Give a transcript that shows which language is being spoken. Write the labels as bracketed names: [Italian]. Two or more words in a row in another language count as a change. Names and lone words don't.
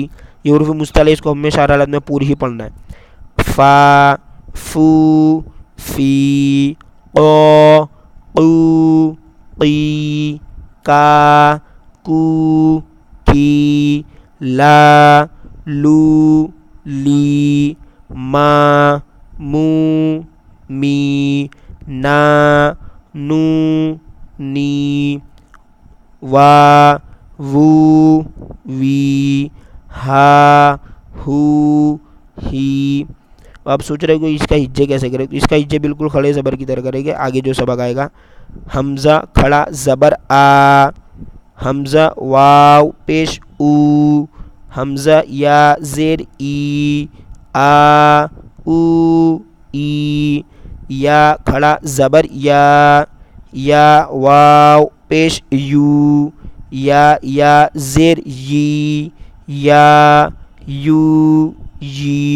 [Urdu] یہ حروف مصطلح اس کو ہمیشہ ہر حالت میں پوری ہی پڑھنا ہے. فا فو فی، قو قو قی، کا کو کی، لا لو لی، ما مو می، نا نو نی، وا وو وی، ہا ہو ہی. آپ سوچ رہے ہو کہ اس کا ہجے کیسے کرے؟ تو اس کا ہجے بالکل کھڑے زبر کی طرح کرے گا. آگے جو سبق آئے گا، حمزہ کھڑا زبر آ، حمزہ واو پیش او، حمزہ یا زیر ای، آ او ای، یا کھڑا زبر یا واو پیش یو، یا زیر یی، یا یو یی۔